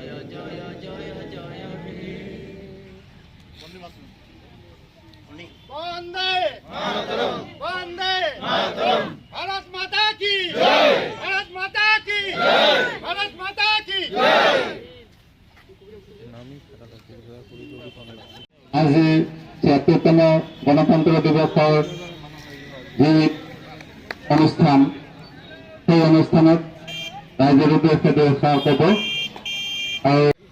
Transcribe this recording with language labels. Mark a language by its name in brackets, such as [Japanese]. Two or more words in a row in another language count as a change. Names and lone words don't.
[Hindi] वंदे मातरम, वंदे मातरम। भारत माता की जय, भारत माता की जय, भारत माता की जय। [Assamese] আজি ৭৬তম গণতন্ত্ৰ দিৱসৰ যি অনুষ্ঠান, সেই অনুষ্ঠানত ৰাইজৰ উদ্দেশ্যে দুআষাৰ ক'ব। আৰু